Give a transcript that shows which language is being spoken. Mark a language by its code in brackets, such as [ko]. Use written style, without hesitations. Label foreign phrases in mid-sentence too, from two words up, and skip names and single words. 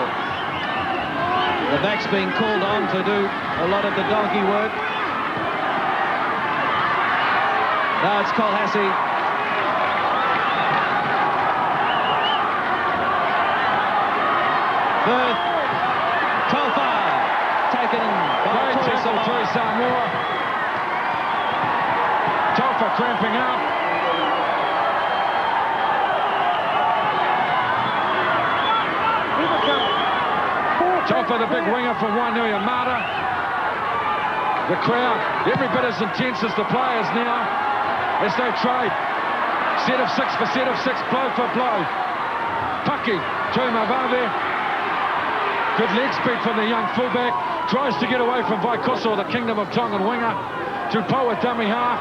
[en] The back's being called on to do a lot of the donkey work. Now it's Colhassie. Firth. Tofa. Taken by Tui Samoa. Tofa cramping up. Tofa, the big winger from Wainui Amata. The crowd, every bit as intense as the players now. As they trade, set of 6 for set of 6, blow for blow. Paki, Tuamavavi, good leg speed from the young fullback, tries to get away from Vaikoso, the Kingdom of Tongan winger, to Poa dummy half.